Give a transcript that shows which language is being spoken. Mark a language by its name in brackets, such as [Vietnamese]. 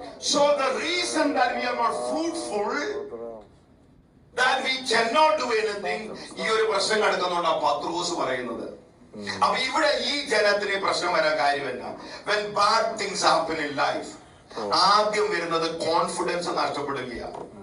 [English] So the reason that we are not fruitful, that we cannot do anything, [Malayalam] ഈ ഒരു പ്രശ്നം കിടക്കുന്നുണ്ടാ പത്രോസ് പറയുന്നത്. അപ്പൊ ഇവിടെ ഈ ജനത്തിന് പ്രശ്നം വരാൻ കാര്യമല്ല. [English] When bad things happen in life, [Malayalam] ആദ്യം വരുന്നത് കോൺഫിഡൻസ് നഷ്ടപ്പെടുകയാണ്.